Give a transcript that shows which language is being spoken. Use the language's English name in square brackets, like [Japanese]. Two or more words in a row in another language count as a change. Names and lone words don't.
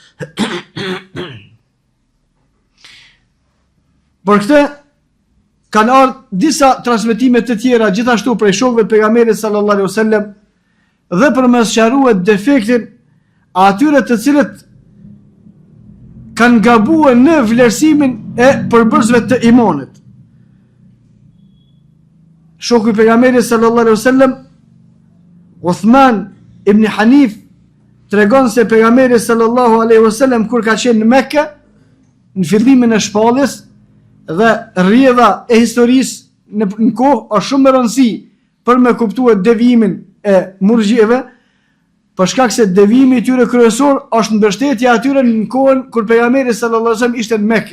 [Albanian] Për këtë kanë ardhur disa transmetime të tjera gjithashtu prej shokëve të pejgamberit [Arabic] صلى الله عليه وسلم [Albanian] dhe për më sqaruar defektin atyre të cilët kanë gabuar në vlerësimin e përbërësve të imanit. Shoku i pejgamberit [Arabic] صلى الله عليه وسلم, [Albanian] Uthman ibn Hanif, tregon se pejgamberi [Arabic] صلى الله عليه وسلم [Albanian] kur ka qenë në Mekë në fillimin e shpalljes dhe rrjedha e historisë në kohë është shumë e rëndësishme për me kuptuar devijimin e murxhieve, për shkak se devijimi i tyre kryesor është mbështetja atyre në kohën kur pejgamberi [Arabic] صلى الله عليه وسلم [Albanian] ishte në Mekë.